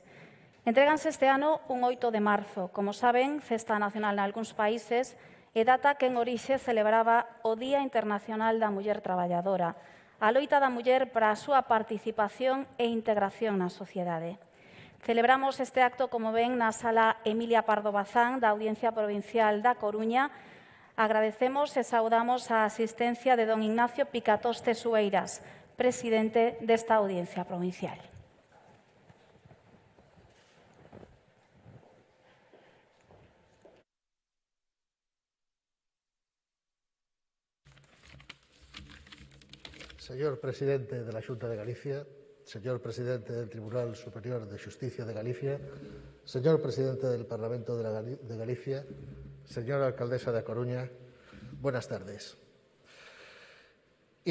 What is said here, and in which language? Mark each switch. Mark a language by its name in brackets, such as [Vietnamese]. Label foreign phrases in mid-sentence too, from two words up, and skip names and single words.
[Galician] Entréganse este ano un 8 de marzo, como saben, festa nacional nalgúns países e data que en orixe celebraba o Día Internacional da Muller Traballadora, a loita da muller para a súa participación e integración na sociedade. Celebramos este acto, como ven, na sala Emilia Pardo Bazán da Audiencia Provincial da Coruña. Agradecemos e saudamos a asistencia de don Ignacio Picatoste Sueiras, presidente desta Audiencia Provincial. [Spanish] Señor presidente de la Xunta de Galicia, señor presidente del Tribunal Superior de Justicia de Galicia, señor presidente del Parlamento de Galicia, señora alcaldesa de A Coruña, buenas tardes.